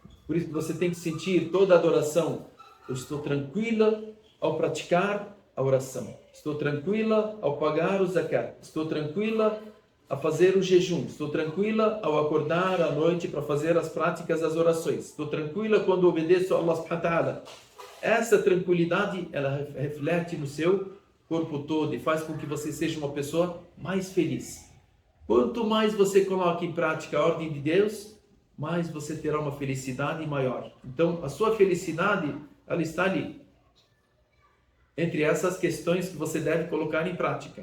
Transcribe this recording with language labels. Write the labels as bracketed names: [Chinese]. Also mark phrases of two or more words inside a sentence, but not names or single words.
[Portuguese] Por isso você tem que sentir toda a adoração. Eu estou tranquila ao praticar a oração. Estou tranquila ao pagar o zakat. Estou tranquila a fazer o jejum. Estou tranquila ao acordar à noite para fazer as práticas das orações. Estou tranquila quando obedeço a [Arabic] الله سبحانه وتعالى. [Portuguese] Essa tranquilidade, ela reflete no seu corpo todo e faz com que você seja uma pessoa mais feliz. Quanto mais você coloca em prática a ordem de Deus, mais você terá uma felicidade maior. Então, a sua felicidade, ela está ali. Entre essas questões que você deve colocar em prática.